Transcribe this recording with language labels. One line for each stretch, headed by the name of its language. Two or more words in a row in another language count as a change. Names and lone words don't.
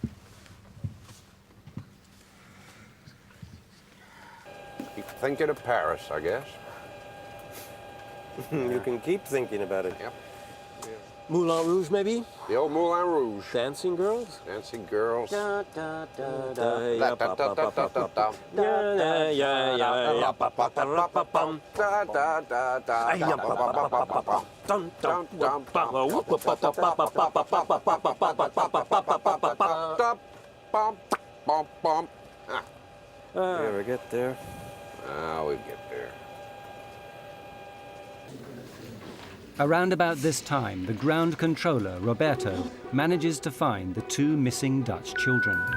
English: Keep thinking of Paris, I guess. You can keep thinking about it. Yep. Moulin Rouge, maybe? The old Moulin Rouge. Dancing girls? Dancing girls. Da, da, da, da, La, ya, da, pa, da, pa, da, pa, da, pa, da. da, da, ya, ya, ya, pa, pa, pa, pa, pa, pam. Da, da, da, da, Ay, ya, pa, pa, pa, pa, pa, pa. Dum, dum, dum, pa, pa, whoop, pa, pa, pa, pa, pa, pa, pa, pa, pa, pa, pa, pa, pa, pa, pa, pa, pa, pa. Da, bum, bum, bum. You ever get there? We'll get there. Around about this time, the ground controller, Roberto, manages to find the 2 missing Dutch children.